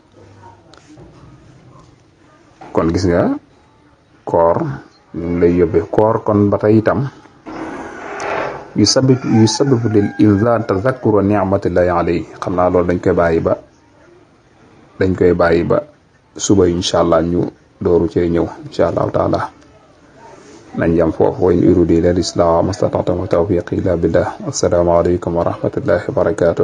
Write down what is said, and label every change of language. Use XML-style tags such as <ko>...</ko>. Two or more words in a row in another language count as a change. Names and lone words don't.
<wo>kon gis nga koor lay yóbbe koor kon ba tey itam yu</wo> <ar>سبب للإنذار تذكر نعمة الله عليه</ar> <wo>xam naa loolu dañ koy bàyyi ba suba</wo> <ar>إن شاء الله</ar> <wo>ñu dooru cee ñëw</wo> <ar>إن شاء الله تعالى</ar> <wo>nañ jam foofu</wo> <ar>وإن أريد إلا الإصلاح ما استطعت وما توفيقي إلا بالله السلام عليكم ورحمة الله وبركاته</ar>